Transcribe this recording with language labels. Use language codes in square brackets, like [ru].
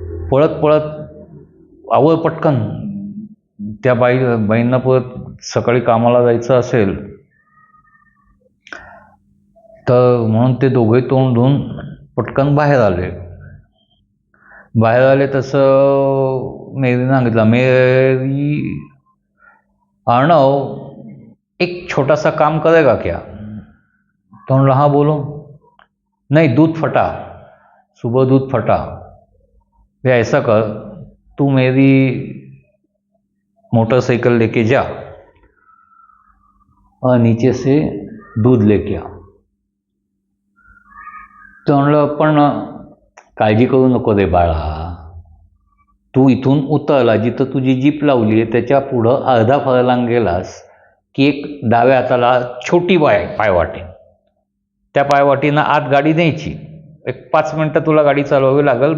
[mr] पळत पळत आवर पटकन, त्या बाईंना परत सकाळी कामाला जायचं असेल तर म्हणून ते दोघे तोंड धुवून पटकन बाहेर आले. तसं मेरीने सांगितलं, [hi] मेरी अर्णव एक छोटा सा काम करेगा क्या. [mr] तो म्हणला, [hi] हाँ बोलो. नहीं, दूध फटा, सुबह दूध फटा. या ऐसा कर, तू मेरी मोटरसाइकिल लेके जा और नीचे से दूध लेके आ. [mr] तो म्हणलं, पण काळजी करू नको रे बाळा, तू इथून उतरला, जिथं तुझी जीप लावली आहे त्याच्या पुढं अर्धा फरलांग गेलास की एक डाव्या हाताला छोटी पायवाट आहे. त्या पायवाटीनं आत गाडी न्यायची. एक 5 मिनटं तुला गाडी चालवावी लागेल.